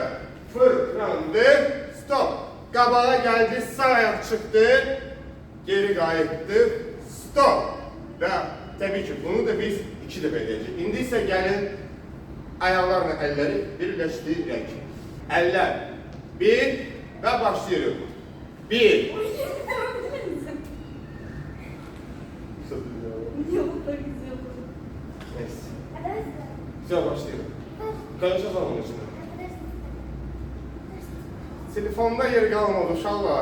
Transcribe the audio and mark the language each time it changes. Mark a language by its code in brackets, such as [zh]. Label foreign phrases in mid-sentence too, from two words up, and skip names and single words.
[az] Fırlandı. Stop. Qabağa gəldi. Sağ ayaq çıxdı. Geri qayıtdı. Stop. Və təbii ki, bunu da biz iki dəfə edəcəyik. İndi isə gəlin ayaqlarla əlləri birləşdirək. Əllər. Bir və başlayırıq. Bir. Neyse. [tr] Güzel başlayalım. Konuşacağız onun için. Telefonda yer kalmadı uşaqlar.